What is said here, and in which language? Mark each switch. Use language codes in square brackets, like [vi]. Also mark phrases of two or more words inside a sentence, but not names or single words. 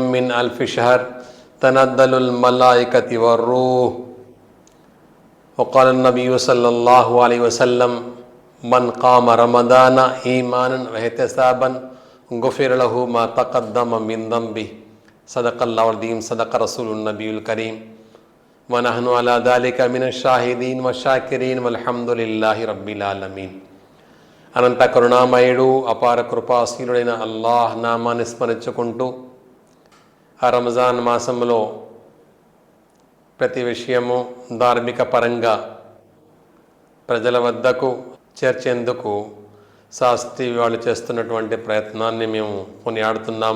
[ar] من ألف شهر تنزل الملائكة والروح وقال النبي صلى الله عليه وسلم من قام رمضان إيمانا واحتسابا غفر له ما تقدم من ذنبه صدق الله العظيم صدق رسوله النبي الكريم ونحن على ذلك من الشاهدين والشاكرين والحمد لله رب العالمين. [te] అనంత కరుణామయుడు అపార కృపాశీలుడైన అల్లాహ్ నామాన్ని స్మరించుకుంటూ ఆ రంజాన్ మాసంలో ప్రతి విషయము ధార్మిక పరంగా ప్రజల వద్దకు చేర్చేందుకు శాస్త్రి వాళ్ళు చేస్తున్నటువంటి ప్రయత్నాన్ని మేము కొనియాడుతున్నాము.